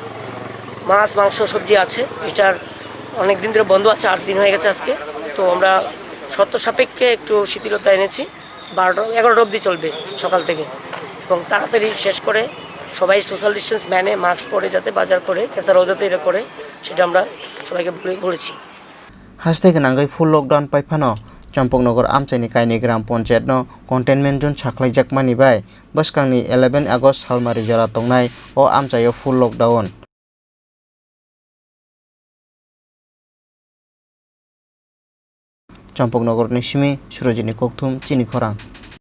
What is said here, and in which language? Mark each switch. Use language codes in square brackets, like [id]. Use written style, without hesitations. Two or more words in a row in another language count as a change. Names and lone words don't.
[bn] মাছ মাংস সবজি আছে এটার অনেক দিন ধরে বন্ধ আছে 8 দিন হয়ে গেছে আজকে তো আমরা শর্ত সাপেক্ষে একটু শিথিলতা এনেছি 12-11 অবধি চলবে সকাল থেকে এবং তাড়াতাড়ি শেষ করে সবাই [en] social distance [bn] মেনে মাস্ক পরে যাতে বাজার করে ক্রেতারাও যাতে এটা করে সেটা আমরা সবাইকে বলেছি [trp] Hashtag nangai [en] full lockdown [trp] paifano Champaknagar Amchaini Kainwi Gram Panchayat no [en] Contentment Zone [trp] Saklaijakmani bai bwskangni 11 August salmari jora tongnai o Amchaio [en] full lockdown [trp] Champaknagar ni simi Surojini Kokthum Chini Khorang